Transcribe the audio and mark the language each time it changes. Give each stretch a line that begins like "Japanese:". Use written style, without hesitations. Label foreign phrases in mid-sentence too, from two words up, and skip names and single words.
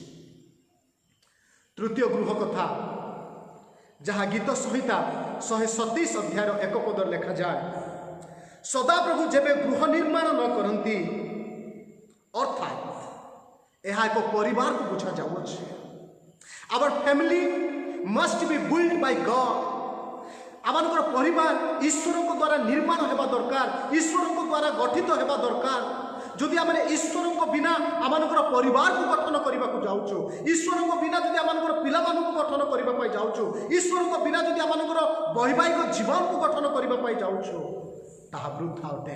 Odia: ତୃତୀୟ ଗୃହ କଥା, ଯାହା ଗୀତ ସଂହିତା 127 ଅଧ୍ୟାୟର 1 ପଦରେ ଲେଖାଯାଏ, ସଦାପ୍ରଭୁ ଯେବେ ଗୃହ ନିର୍ମାଣ ନ କରନ୍ତି, ଅର୍ଥାତ୍ ଏହା ଏକ ପରିବାରକୁ ବୁଝାଯାଉଅଛି।
English: Our family must be built by God.
Odia: ଆମମାନଙ୍କର ପରିବାର ଈଶ୍ୱରଙ୍କ ଦ୍ୱାରା ନିର୍ମାଣ ହେବା ଦରକାର, ଈଶ୍ୱରଙ୍କ ଦ୍ୱାରା ଗଠିତ ହେବା ଦରକାର। ଯଦି ଆମେ ଈଶ୍ୱରଙ୍କ ବିନା ଆମମାନଙ୍କର ପରିବାରକୁ ଗଠନ କରିବାକୁ ଯାଉଛୁ, ଈଶ୍ୱରଙ୍କ ବିନା ଯଦି ଆମମାନଙ୍କର ପିଲାମାନଙ୍କୁ ଗଠନ କରିବା ପାଇଁ ଯାଉଛୁ, ଈଶ୍ୱରଙ୍କ ବିନା ଯଦି ଆମମାନଙ୍କର ବୈବାହିକ ଜୀବନକୁ ଗଠନ କରିବା ପାଇଁ ଯାଉଛୁ, ତାହା ବୃଥା ଅଟେ।